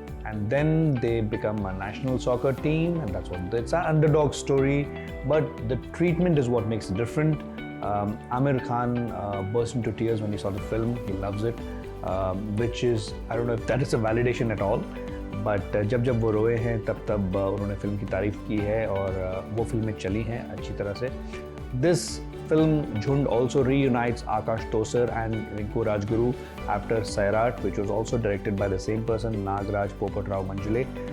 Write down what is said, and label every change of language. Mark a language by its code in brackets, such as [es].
[en] And then they become a national soccer team, and that's what it's an underdog story. But the treatment is what makes it different. Amir Khan burst into tears when he saw the film. He loves it, which is, I don't know if that is a validation at all. [hi] But जब वो रोए हैं तब उन्होंने film की तारीफ की है और वो फिल्में चली हैं अच्छी तरह से. [en] This film Jhund also reunites Akash Tosar and Rinku Rajguru after Sairat, which was also directed by the same person, Nagraj Popat Rao Manjule.